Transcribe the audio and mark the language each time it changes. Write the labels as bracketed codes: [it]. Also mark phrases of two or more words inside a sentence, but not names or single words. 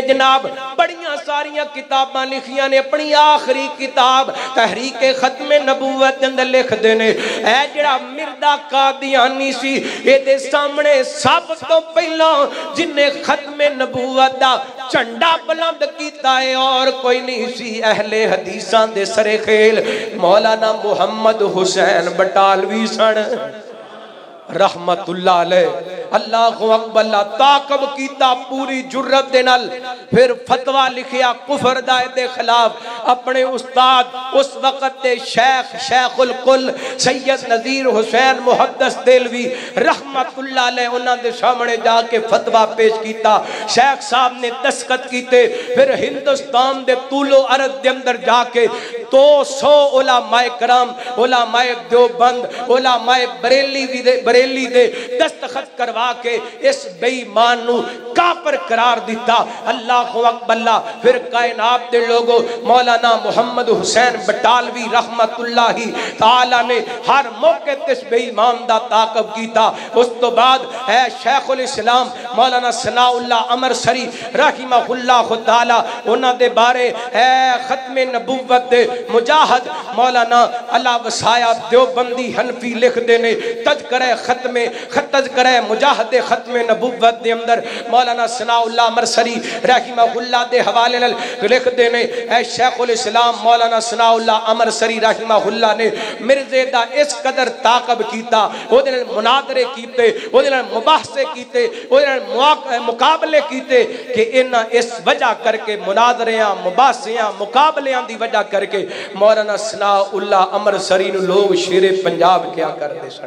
[pa] جناب بڑیاں ساریاں کتاباں لکھیاں نے، اپنی آخری کتاب تحریکِ ختمِ نبوت دے اندر لکھدے نے اے جیہڑا مردا قادیانی سی ایہدے سامنے سب توں پہلا جنہے ختمِ نبوت دا جھنڈا بلند کیتا ہے اور کوئی نہیں سی اہلِ حدیثاں دے سرے کھیل مولانا محمد حسین بٹالوی سن. [ar] رحمة الله عليه الله أكبر [pa] تعاقب کیتا پوری جرأت دے نال فیر فتویٰ لکھیا کفر دا دے خلاف اپنے استاد اس وقت دے شیخ الکل سید نذیر حسین محدث دہلوی [ar] رحمة الله عليه [pa] اوہناں دے سامنے جا کے فتویٰ پیش کیتا. شیخ صاحب نے دستخط کیتے. فیر ہندوستان دے طول و عرض دے اندر جا کے 200 علمائے کرام علمائے دیوبند علمائے بریلی دے دستخط کروا کے اس بے ایمان نوں کافر قرار دتا. [ar] الله أكبر. [pa] فیر کائنات دے لوگو مولانا محمد حسین بٹالوی [ar] رحمه الله تعالى [pa] نے ہر موقعے تے اس بے ایمان دا تعاقب کیتا. اس توں بعد ہے شیخ الاسلام مولانا ثناء اللہ امرتسری [ar] رحمه الله تعالى [pa] اوہناں دے بارے ہے ختمِ نبوت دے مجاہد مولانا اللہ وسایا دیوبندی حنفی لکھ دینے تذکرے تذکرے مجاہد ختمِ نبوت دے اندر مولانا ثناء اللہ امرتسری رحمۃ اللہ دے حوالے نال لکھ دینے اے شیخ الاسلام مولانا ثناء اللہ امرتسری رحمۃ اللہ نے مرزے دا اس قدر تعاقب کیتا اوہدے نال مناظرے کیتے اوہدے نال مباحثے کیتے اوہدے نال مقابلے کیتے کہ انہاں اس وجہ کر کے مناظریاں مباحثیاں مقابلیاں دی وجہ کر کے مولانا ثناء اللہ امرتسری نوں لوک شیرِ پنجاب کیا کردے سن.